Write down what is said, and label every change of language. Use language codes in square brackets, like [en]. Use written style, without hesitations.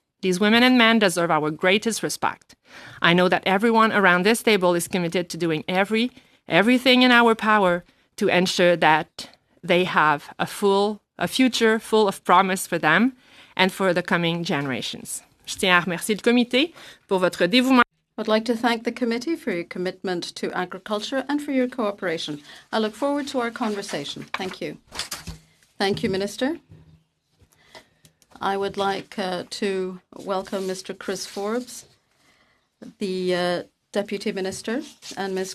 [en] These women and men deserve our greatest respect. I know that everyone around this table is committed to doing everything in our power to ensure that they have a future full of promise for them and for the coming generations. [fr] Je tiens à remercier le comité pour votre dévouement. [en] I'd like to thank the committee for your commitment to agriculture and for your cooperation. I look forward to our conversation. Thank you. Thank you, Minister. I would like to welcome Mr. Chris Forbes, the Deputy Minister, and Ms.